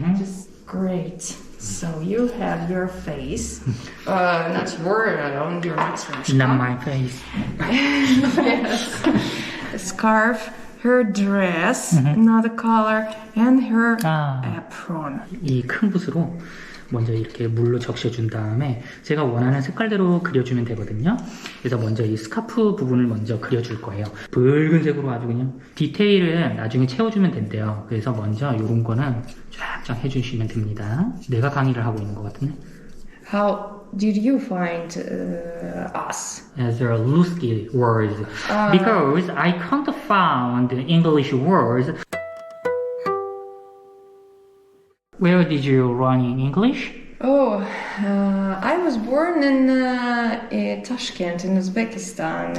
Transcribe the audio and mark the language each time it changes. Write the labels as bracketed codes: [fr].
[en] Just great. So you have your face, not your own, your matryoshka. Not my face. Yes. A scarf, her dress, another color, and her apron. [ko] 이 큰 붓으로 먼저 이렇게 물로 적셔준 다음에 제가 원하는 색깔대로 그려주면 되거든요. 그래서 먼저 이 스카프 부분을 먼저 그려줄 거예요. 붉은색으로 아주 그냥 디테일은 나중에 채워주면 된대요. 그래서 먼저 이런 거는 쫙쫙 해주시면 됩니다. 내가 강의를 하고 있는 것 같은데. [en] How did you find us? As a Ruski words, because I can't find English words. Where did you learn in English? Oh, I was born in Tashkent, in Uzbekistan.